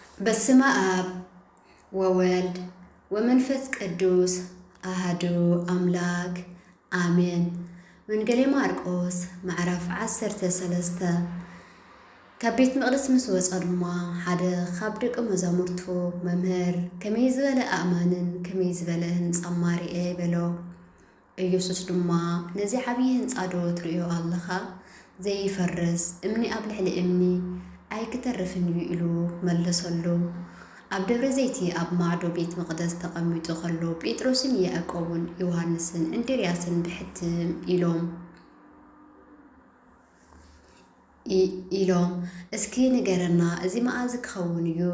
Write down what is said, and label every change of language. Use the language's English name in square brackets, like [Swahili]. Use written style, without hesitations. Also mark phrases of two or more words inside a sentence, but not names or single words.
[Geez] በስመ አብ ወወልድ ወመንፈስ ቅዱስ አሐዱ አምላክ አሜን። [Tigrinya] ወንጌል ማርቆስ ምዕራፍ 13 ከቤት መቅደስ ምስ ወፃ ድማ ሓደ ካብ ደቀ መዛሙርቱ መምህር ከመይ ዝበለ ኣእማንን ከመይ ዝበለ ህንፃ ማርኤ በሎ። ኢየሱስ ድማ ነዚ ዓብይ ህንፃ ዶ ትርእዮ ኣለኻ? ዘይፈርስ እምኒ ኣብ ልዕሊ እምኒ ኣይክተርፍን ኢሉ መለሰሉ። ኣብ ደብረ ዘይቲ ኣብ ማዕዶ ቤት መቅደስ ተቐሚጡ ከሎ ጴጥሮስን ያዕቆብን ዮሐንስን እንድርያስን ብሕትም ኢሎም እስኪ ንገረና እዚ መዓዝ ክኸውን እዩ?